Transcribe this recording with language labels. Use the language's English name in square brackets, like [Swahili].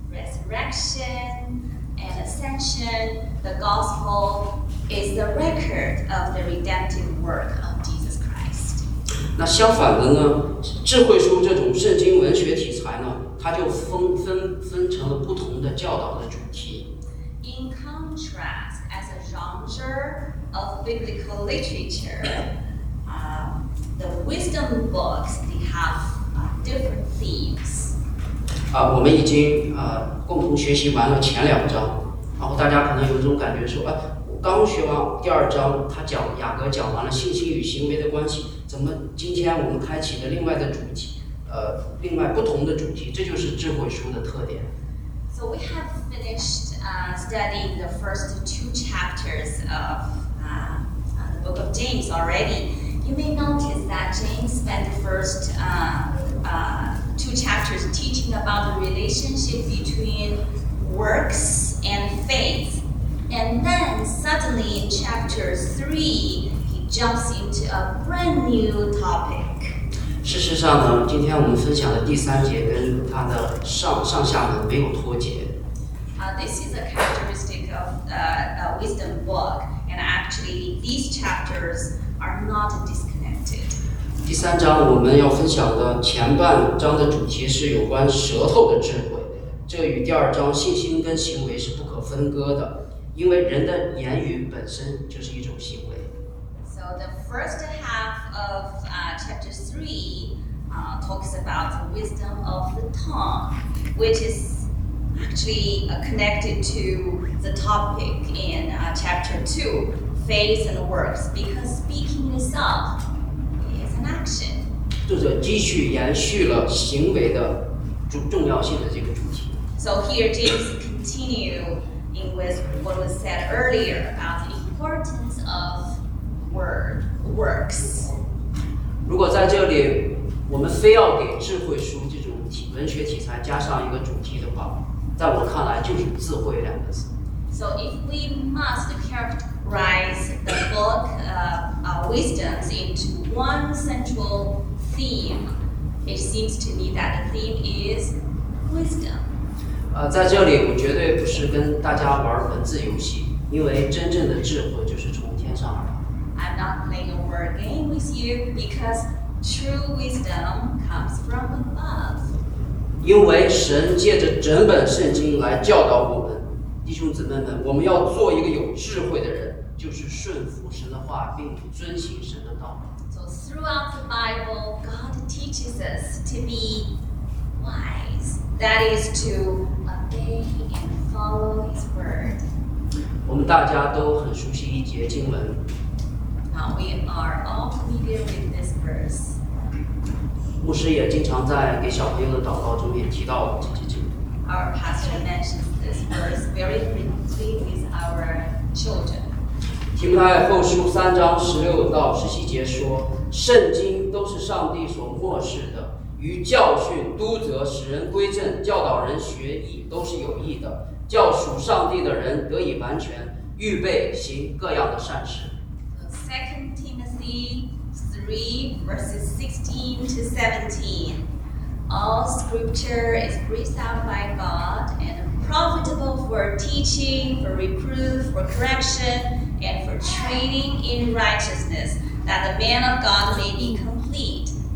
[English] Resurrection and ascension, the gospel is the record of the redemptive work of Jesus Christ. [Chinese] 那相反的呢？智慧书这种圣经文学题材呢，它就分成了不同的教导的主题。 [English] In contrast, as a genre of biblical literature, the wisdom books they have different themes. [Chinese] 我们已经共同学习完了前两章，然后大家可能有一种感觉说，刚学完第二章，他讲雅各讲完了信心与行为的关系，怎么今天我们开启了另外的主题，另外不同的主题，这就是智慧书的特点。 [English] So we have finished studying the first two chapters of the book of James already. You may notice that James spent the first two chapters teaching about the relationship between works and faith. And then suddenly in chapter 3, he jumps into a brand new topic. [Chinese] 事实上呢，今天我们分享的第三节跟它的上下呢没有脱节。 [English] This is a characteristic of a wisdom book, and actually these chapters are not disconnected. [Chinese] 第三章我们要分享的前半章的主题是有关舌头的智慧，这与第二章信心跟行为是不可分割的，因为人的言语本身就是一种行为。 [English] So the first half of chapter 3 talks about the wisdom of the tongue, which is actually connected to the topic in chapter 2, faith and works, because speaking itself is an action. [Chinese] 作者继续延续了行为的重要性的这个主题。 [English] So here James continues with what was said earlier about the importance of works. [Chinese] 如果在这里我们非要给智慧书这种文学题材加上一个主题的话，在我看来就是智慧两个字。 [English] So if we must characterize the book wisdoms into one central theme, it seems to me that the theme is wisdom. [Chinese] 在这里我绝对不是跟大家玩文字游戏，因为真正的智慧就是从天上而来。 [English] I'm not playing a word game with you because true wisdom comes from above. [Chinese] 因为神借着整本圣经来教导我们，弟兄姊妹们，我们要做一个有智慧的人，就是顺服神的话，并遵行神的道。 [English] So throughout the Bible, God teaches us to be wise. That is to obey and follow His word. [Chinese] 我们大家都很熟悉一节经文。 [English] Now we are all familiar with this verse. [Chinese] 牧师也经常在给小朋友的祷告中也提到这节经文。 [English] Our pastor mentions this verse very frequently with our children. [Chinese] 提摩太后书三章十六到十七节说，圣经都是上帝所默示的。与教训、督责、使人归正、教导人学义，都是有益的，叫属上帝的人得以完全，预备行各样的善事。 [English] Second Timothy 3 verses 16 to 17, all Scripture is breathed out by God and profitable for teaching, for reproof, for correction, and for training in righteousness, that the man of God may be complete.